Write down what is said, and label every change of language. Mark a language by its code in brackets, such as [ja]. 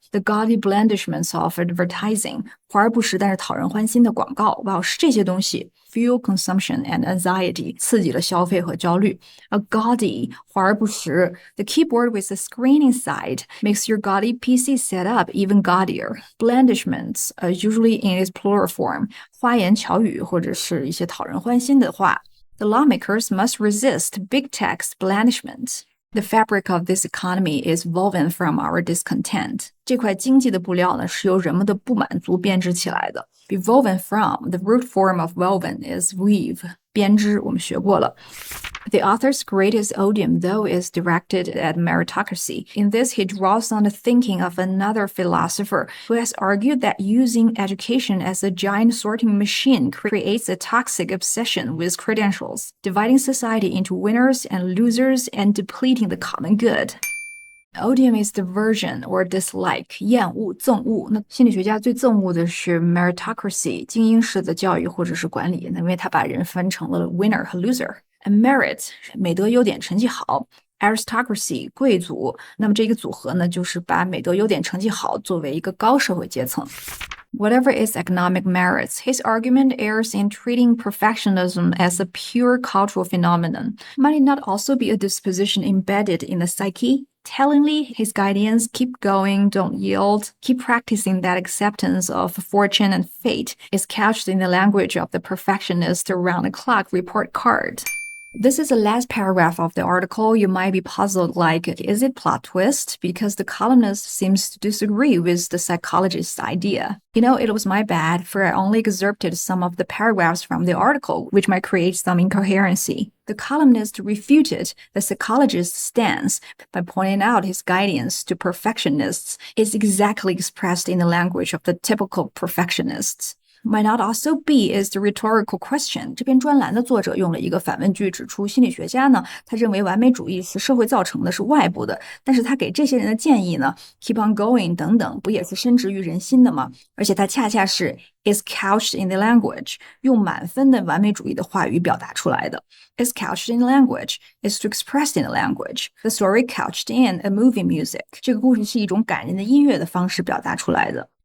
[en] The gaudy blandishments of advertising. [zh] 华而不实但是讨人欢心的广告。哇，是这些东西。 [en] Fuel consumption and anxiety [zh] 刺激了消费和焦虑。 A gaudy 华而不实。 The keyboard with the screen inside makes your gaudy PC setup even gaudier. [en] Blandishments usually in its plural form. [zh] 花言巧语或者是一些讨人欢心的话。 [en] The lawmakers must resist big tech's blandishments. The fabric of this economy is woven from our discontent. [zh] 这块经济的布料呢，是由人们的不满足编织起来的。 [en] Be woven from, the root form of woven is weave. [zh] 编织我们学过了。 [en] The author's greatest odium, though, is directed at meritocracy. In this, he draws on the thinking of another philosopher who has argued that using education as a giant sorting machine creates a toxic obsession with credentials, dividing society into winners and losers and depleting the common good. Odium is diversion or dislike, [zh] 厌恶、憎恶。那心理学家最憎恶的是 meritocracy, 精英式的教育或者是管理，因为它把人分成了 winner 和 loser。And merit, 美德优点成绩好。 [en] Aristocracy, 贵族。 [zh] 那么这个组合呢，就是把美德优点成绩好作为一个高社会阶层。 [en] Whatever its economic merits, his argument errs in treating perfectionism as a pure cultural phenomenon. Might it not also be a disposition embedded in the psyche? Tellingly, his guidance, keep going, don't yield, keep practicing that acceptance of fortune and fate, is couched in the language of the perfectionist around-the-clock report card. This is the last paragraph of the article. You might be puzzled, like, is it plot twist? Because the columnist seems to disagree with the psychologist's idea. You know, it was my bad, for I only excerpted some of the paragraphs from the article, which might create some incoherency. The columnist refuted the psychologist's stance by pointing out his guidance to perfectionists is exactly expressed in the language of the typical perfectionists. Might not also be is the rhetorical question. [zh] 这篇专栏的作者用了一个反问句，指出心理学家呢，他认为完美主义是社会造成的，是外部的，但是他给这些人的建议呢 ， [en] keep on going [zh] 等等，不也是深植于人心的吗？而且他恰恰是 [en] is couched in the language， [zh] 用满分的完美主义的话语表达出来的。 [en] Is couched in the language is to express in the language. The story couched in a movie music. [zh] 这个故事是一种感人的音乐的方式表达出来的。